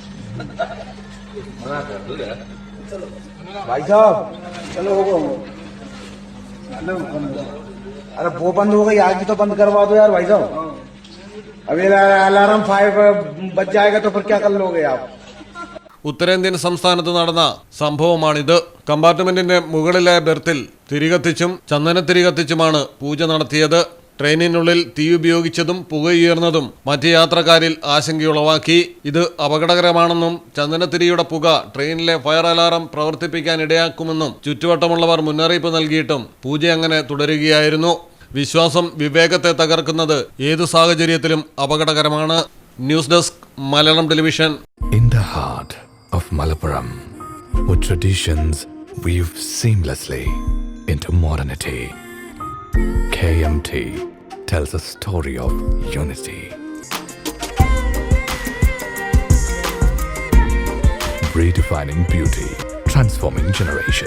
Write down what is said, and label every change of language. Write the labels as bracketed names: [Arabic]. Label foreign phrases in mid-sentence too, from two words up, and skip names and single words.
[Hindi] भाई साहब चलो हो अरे वो बंद हो गई, आज भी तो बंद करवा दो यार भाई साहब। अभी अलार्म 5 बज जाएगा तो फिर क्या कर लोगे आप? [Malayalam] ഉത്തരേന്ത്യൻ സംസ്ഥാനത്ത് നടന്ന സംഭവമാണിത്. കമ്പാർട്ട്മെന്റിന്റെ മുകളിലെ ബെർത്തിൽ തിരികത്തിച്ചും ചന്ദനത്തിരി കത്തിച്ചുമാണ് പൂജ നടത്തിയത്. ട്രെയിനിനുള്ളിൽ തീ ഉപയോഗിച്ചതും പുകയുയർന്നതും മറ്റ് യാത്രക്കാരിൽ ആശങ്കയുളവാക്കി. ഇത് അപകടകരമാണെന്നും ചന്ദനത്തിരിയുടെ പുക ട്രെയിനിലെ [English] fire alarm [Malayalam] പ്രവർത്തിപ്പിക്കാൻ ഇടയാക്കുമെന്നും ചുറ്റുവട്ടമുള്ളവർ മുന്നറിയിപ്പ് നൽകിയിട്ടും പൂജ അങ്ങനെ തുടരുകയായിരുന്നു. വിശ്വാസം വിവേകത്തെ തകർക്കുന്നത് ഏതു സാഹചര്യത്തിലും അപകടകരമാണ്. [English] news desk [Malayalam] മലയാളം ടെലിവിഷൻ. [English] In the heart of Malappuram, with traditions weave seamlessly into modernity, KMT tells a story of unity. Redefining beauty, transforming generation.